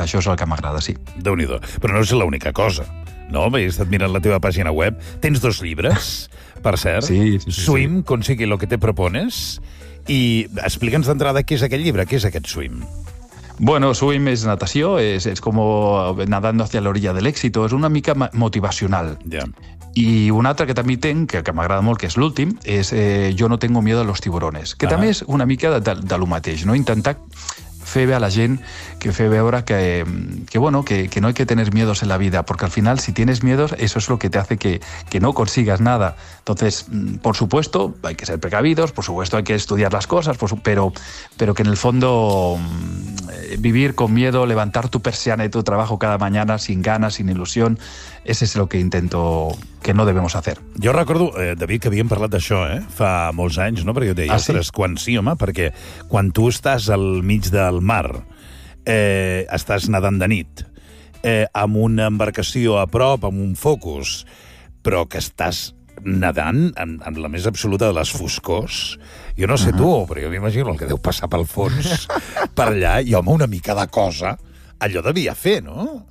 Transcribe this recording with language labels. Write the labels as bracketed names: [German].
[Catalan] Això és el que m'agrada, sí. Déu-n'hi-do. Però no és l'única cosa. No, he estat mirant la teva pàgina web. Tens dos llibres, per cert. Sí, sí, sí. [Spanish] Swim, consigui lo que te propones. [Catalan] I explica'ns d'entrada què és aquest llibre, què és aquest Swim. [Spanish] Bueno, [Catalan] Swim és natació, és com [Spanish] nadando hacia la orilla del éxito. [Catalan] És una mica motivacional. Ja. Yeah. I un altre que també tinc, que m'agrada molt, que és l'últim, és Jo no tengo miedo a los tiburones, que també és una mica de lo mateix, no? Intentar fer bé a la gent, que fer veure que [Spanish] no hay que tener miedos en la vida, porque al final, si tienes miedos, eso es lo que te hace que no consigas nada. Entonces, por supuesto, hay que ser precavidos, por supuesto, hay que estudiar las cosas, pero que en el fondo, vivir con miedo, levantar tu persiana y tu trabajo cada mañana sin ganas, sin ilusión, ese es lo que intento, que no debemos hacer. [Catalan] Jo recordo, David, que havíem parlat d'això fa molts anys, no? Perquè jo deia, quan sí, home, perquè quan tu estàs al mig del mar, estàs nedant de nit, amb una embarcació a prop, amb un focus, però que estàs nedant amb la més absoluta de les foscors, jo no sé tu, però jo m'imagino el que deu passar pel fons, per allà, i home, una mica de cosa, allò devia fer, no?